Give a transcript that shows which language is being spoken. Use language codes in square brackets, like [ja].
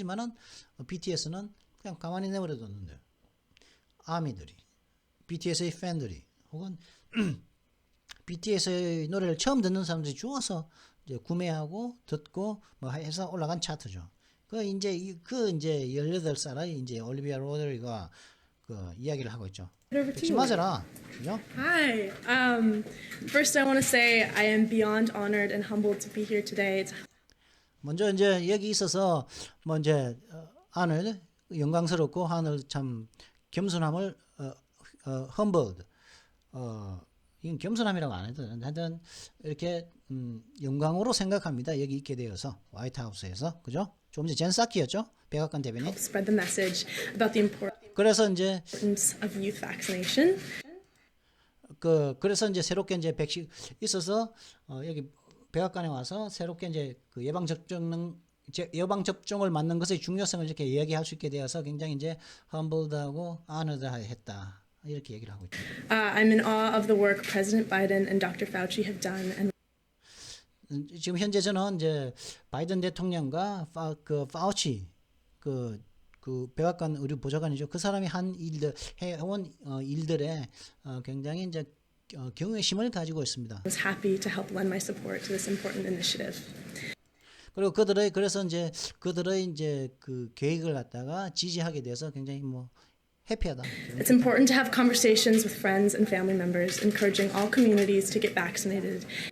[ko] 하지만은 BTS는 그냥 가만히 내버려뒀는데 아미들이, BTS의 팬들이 혹은 BTS의 노래를 처음 듣는 사람들이 주워서 이제 구매하고 듣고 뭐 해서 올라간 차트죠. 이제 18살의 이제 올리비아 로드리고가 그 이야기를 하고 있죠. 백신 맞아라. 그죠? [en] Hi. First, I want to say I am beyond honored and humbled to be here today. [ko] 먼저 이제 여기 있어서 뭐 이제 하늘 영광스럽고 하늘 참 겸손함을 humbled 이건 겸손함이라고 안 해도 하여튼 이렇게 영광으로 생각합니다. 여기 있게 되어서 화이트하우스에서 그죠? 조금 전에 젠 사키였죠? 백악관 대변인. [en] Spread the message about the [ko] 그래서 이제 [en] importance of youth vaccination. [ko] 그래서 이제 새롭게 이제 백신 있어서 여기 백악관에 와서 새롭게 이제 그 예방 접종을 맞는 것의 중요성을 이렇게 이야기할 수 있게 되어서 굉장히 이제 humbled하고 honored했다. 이렇게 얘기를 하고 있죠. [en] I'm in awe of the work President Biden and Dr. Fauci have done, and [ko] 지금 현재 저는 이제 바이든 대통령과 파우치 그 백악관 의료 보좌관이죠. 그 사람이 해온 일들에 굉장히 이제 경외심을 가지고 있습니다. [en] was happy to help lend my support to this important initiative. [ko] 그리고 그래서 이제 그들의 이제 그 계획을 갖다가 지지하게 돼서 굉장히 뭐 해피하다. [en] It's important to have conversations with friends and family members, encouraging all communities to get vaccinated.